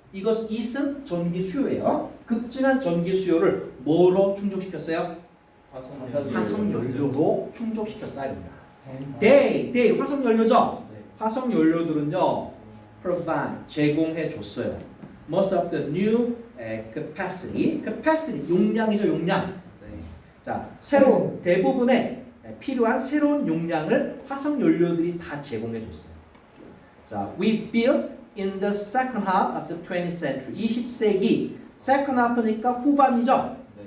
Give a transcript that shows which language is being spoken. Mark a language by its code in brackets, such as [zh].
[ko] it은 전기 수요예요. 급증한 전기 수요를 뭐로 충족시켰어요? 화석연료로 충족시켰다 입니다. they 화석연료죠. 화석연료들은요, provide 제공해 줬어요. [en] Most of the new capacity [ko] 용량이죠, 용량. 자, 새로운 대부분의 필요한 새로운 용량을 화석연료들이 다 제공해 줬어요. [en] 자, we built in the second half of the 20th century. [ko] 20세기 second half니까 후반이죠.